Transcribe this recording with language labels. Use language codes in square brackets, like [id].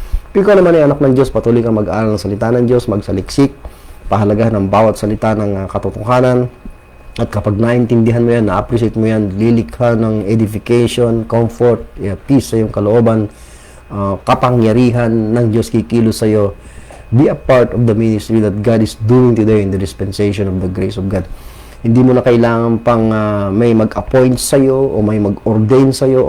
[tl] Ikaw naman ay anak ng Diyos, patuloy kang mag-aaral ng salita ng Diyos, magsaliksik, pahalagahan ng bawat salita ng katotohanan, at kapag naintindihan mo yan, na-appreciate mo yan, lilikha ng edification, comfort, peace sa iyong kalooban, kapangyarihan ng Diyos kikilos sa iyo. [en] Be a part of the ministry that God is doing today in the dispensation of the grace of God. [tl] Hindi mo na kailangan pang may mag-appoint sa iyo o may mag-ordain sa iyo.